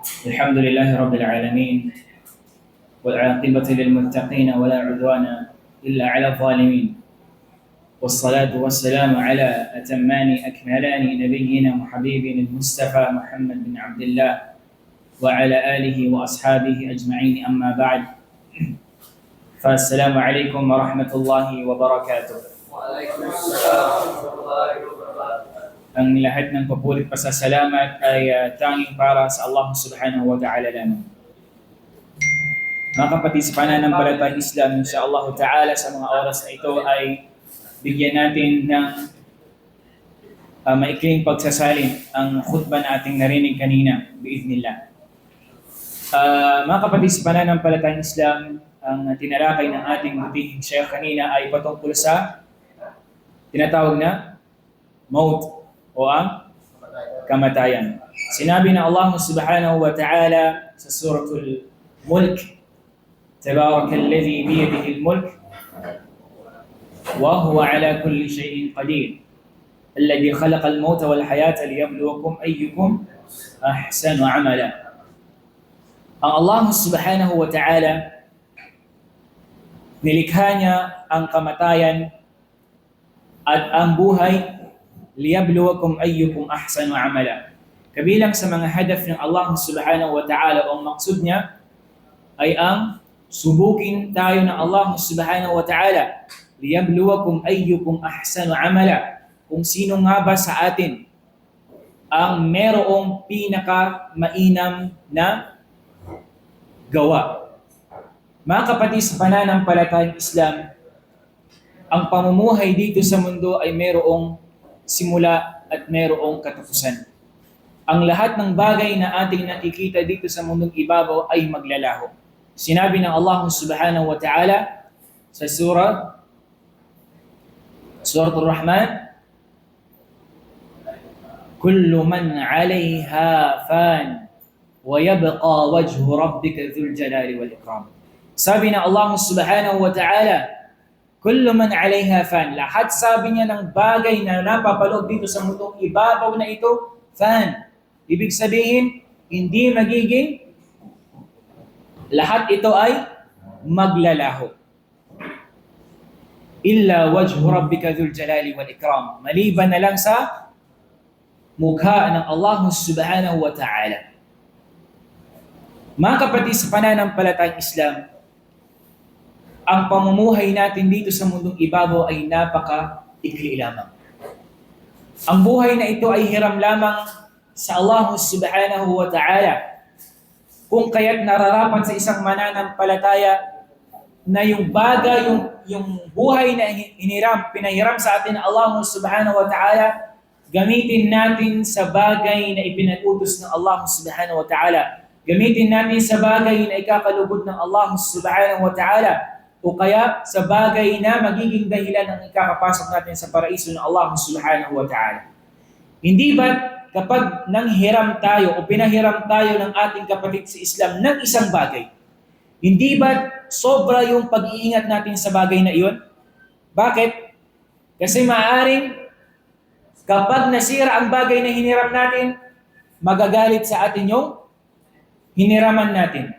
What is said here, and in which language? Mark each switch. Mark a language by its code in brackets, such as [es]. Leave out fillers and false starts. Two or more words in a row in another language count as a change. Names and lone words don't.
[ar] الحمد لله رب العالمين والعاقبة للمتقين ولا عدوان إلا على الظالمين والصلاة والسلام على أتمان أكملان نبينا وحبيبنا المصطفى محمد بن عبد الله وعلى آله وأصحابه أجمعين أما بعد فالسلام عليكم ورحمة الله وبركاته. وعليكم السلام ورحمة الله وبركاته. [tl] Ang lahat ng papuri at pasasalamat ay tanging para sa Allah [ar] سبحانه وتعالى [tl] lamang. Mga kapatid sa pananampalatayang Islam, [ar] إن شاء الله تعالى [tl] sa mga oras na ito ay bigyan natin ng maikling pagsasalin ang khutbah na ating narinig kanina, biiznillah. Mga kapatid sa pananampalatayang Islam, ang tinalakay ng ating butihing Sheikh kanina ay patungkol sa tinatawag na maut o ang kamatayan. Sinabi na [ar] الله سبحانه وتعالى sa سورة الملك، تبارك الذي بيده الملك وهو على كل شيء قدير الذي خلق الموت والحياة ليبلوكم أيكم أحسن عملا. Ang Allah سبحانه وتعالى, [tl] nilikha niya ang kamatayan at ang buhay [ar] ليبلوكم أيكم أحسن عملا. [tl] Kabilang sa mga hadaf ng Allah [ar] سبحانه وتعالى [tl] o maksud niya ay ang subukin tayo ng Allah [ar] سبحانه وتعالى. ليبلوكم أيكم أحسن عملا. [tl] Kung sino nga ba sa atin ang merong pinaka-mainam na gawa. Mga kapatid sa pananampalatayang Islam, ang pamumuhay dito sa mundo ay merong simula at merong katapusan. Ang lahat ng bagay na ating nakikita dito sa mundong ibabaw ay maglalaho. Sinabi ng [ar] الله سبحانه وتعالى sa سورة الرحمن، كل من عليها فان ويبقى وجه ربك ذو الجلال والإكرام. [tl] Sabi ng [ar] الله سبحانه وتعالى، كل من عليها فان. [tl] Lahat sabi niya ng bagay na napapaloob dito sa mundong ibabaw na ito, fan. Ibig sabihin, hindi magiging lahat ito ay maglalaho. [ar] إلا وجه ربك ذو الجلال والإكرام. [tl] Maliban na lang sa mukha ng Allah [ar] سبحانه وتعالى. [tl] Mga kapatid sa pananampalatayang Islam, ang pamumuhay natin dito sa mundong ibabaw ay napaka-ikli lamang. Ang buhay na ito ay hiram lamang sa Allah [ar] سبحانه وتعالى. [tl] Kung kaya't nararapat sa isang mananampalataya na yung bagay, yung buhay na pinahiram sa atin ng Allah [ar] سبحانه وتعالى, [tl] gamitin natin sa bagay na ipinag-utos ng Allah [ar] سبحانه وتعالى. [tl] Gamitin natin sa bagay na ikakalugod ng Allah [ar] سبحانه وتعالى. [tl] O kaya sa bagay na magiging dahilan ng ikakapasok natin sa paraiso ng Allah [ar] سبحانه وتعالى. [tl] Hindi ba kapag nanghiram tayo o pinahiram tayo ng ating kapatid sa Islam ng isang bagay, hindi ba sobra yung pag-iingat natin sa bagay na iyon? Bakit? Kasi maaaring kapag nasira ang bagay na hiniram natin, magagalit sa atin yung hiniraman natin.